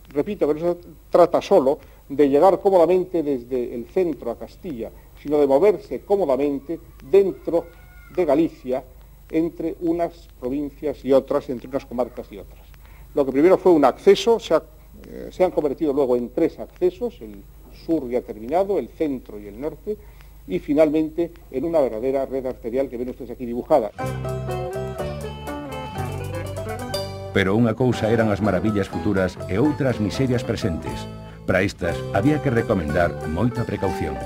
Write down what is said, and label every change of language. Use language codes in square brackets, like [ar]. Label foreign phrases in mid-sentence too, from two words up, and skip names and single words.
[es] Repito que no se trata solo de llegar cómodamente desde el centro a Castilla, sino de moverse cómodamente dentro de Galicia, entre unas provincias y otras, entre unas comarcas y otras. Lo que primero fue un acceso, se han convertido luego en tres accesos, el sur ya terminado, el centro y el norte, y finalmente en una verdadera red arterial que ven ustedes aquí dibujada. [gl] Pero unha cousa eran as maravillas futuras e outras miserias presentes. Para estas había que recomendar moita precaución.